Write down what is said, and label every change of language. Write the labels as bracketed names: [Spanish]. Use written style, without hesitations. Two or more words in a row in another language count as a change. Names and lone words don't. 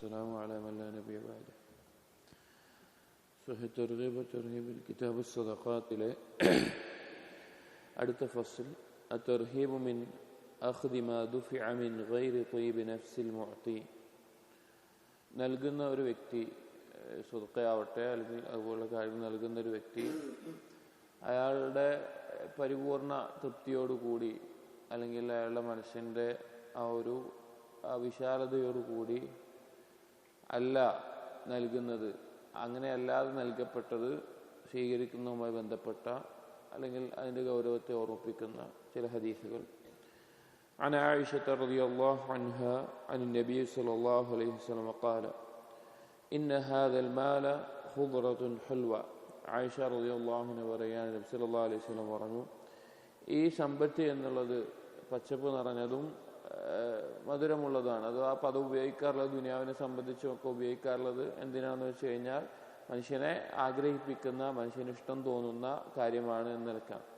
[Arabic] والسلام على من لا نبي بعده. صحيح الترغيب والترهيب الكتاب الصدقات [Malayalam] അടുത്ത ഫസ്ൽ [Arabic] الترهيب من أخذ ما دفع من غير طيب نفس المعطي. [Malayalam] നൽകുന്ന ഒരു വ്യക്തി സ്വതക്കയാവട്ടെ അല്ലെങ്കിൽ അതുപോലുള്ള കാര്യം നൽകുന്ന ഒരു വ്യക്തി അയാളുടെ പരിപൂർണ തൃപ്തിയോടുകൂടി അല്ലെങ്കിൽ അയാളുടെ മനസ്സിൻ്റെ ആ ഒരു വിശാലതയോടുകൂടി അല്ല നൽകുന്നത്, അങ്ങനെ അല്ലാതെ നൽകപ്പെട്ടത് സ്വീകരിക്കുന്നതുമായി ബന്ധപ്പെട്ട അല്ലെങ്കിൽ അതിൻ്റെ ഗൗരവത്തെ ഓർമ്മിപ്പിക്കുന്ന ചില ഹദീസുകൾ. [Arabic] عن عائشة رضي الله عنها عن النبي صلى الله عليه وسلم قال إن هذا المال خضرة حلوة. [Malayalam] ആയിഷ [Arabic] رضي الله عنها [Malayalam] പറയാണ്, നബി [Arabic] صلى الله عليه وسلم [Malayalam] പറഞ്ഞു, ഈ സമ്പത്ത് എന്നുള്ളത് പച്ചപ്പ് നിറഞ്ഞതും മധുരമുള്ളതാണ്. അത് ആ പദം ഉപയോഗിക്കാറുള്ളത് ദുനിയാവിനെ സംബന്ധിച്ചുമൊക്കെ ഉപയോഗിക്കാറുള്ളത് എന്തിനാണെന്ന് വെച്ച് കഴിഞ്ഞാൽ മനുഷ്യനെ ആഗ്രഹിപ്പിക്കുന്ന, മനുഷ്യന് ഇഷ്ടം തോന്നുന്ന കാര്യമാണ് എന്ന് നിൽക്കാം.